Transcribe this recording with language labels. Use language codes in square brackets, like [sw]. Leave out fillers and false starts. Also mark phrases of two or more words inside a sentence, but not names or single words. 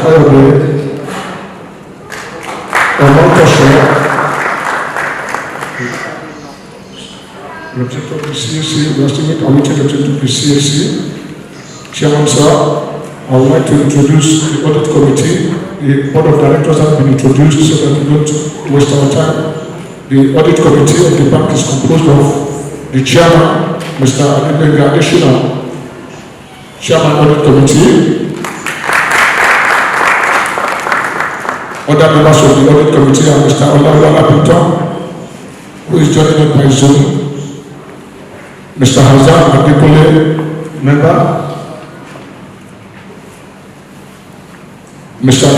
[en] Kayode Omontosho, representative of the CAC. We are still awaiting the representative of the CAC. Chairman, sir, I would like to introduce the audit committee. The board of directors have been introduced so that we don't waste our time. The audit committee of the bank is composed of the chairman, Mr. Adebenga Adeshina, chairman audit committee. Other members of the audit committee are Mr. Olawale Lapinton, who is joining us by Zoom, Mr. Hazan Adekule, member, Mr.